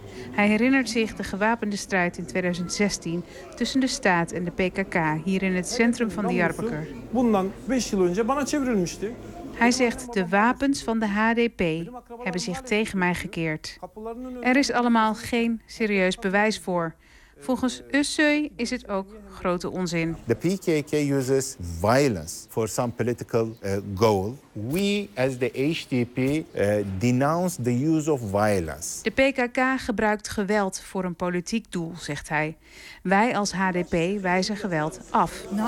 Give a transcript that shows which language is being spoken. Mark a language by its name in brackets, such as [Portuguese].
[Dutch] Hij herinnert zich de gewapende strijd in 2016 tussen de staat en de PKK hier in het centrum van Diyarbakir. Hij zegt, de wapens van de HDP hebben zich tegen mij gekeerd. Er is allemaal geen serieus bewijs voor. Volgens Ussoy is het ook grote onzin. [English] The PKK uses violence for some political goal. We as the HDP denounce the use of violence. [Dutch] De PKK gebruikt geweld voor een politiek doel, zegt hij. Wij als HDP wijzen geweld af.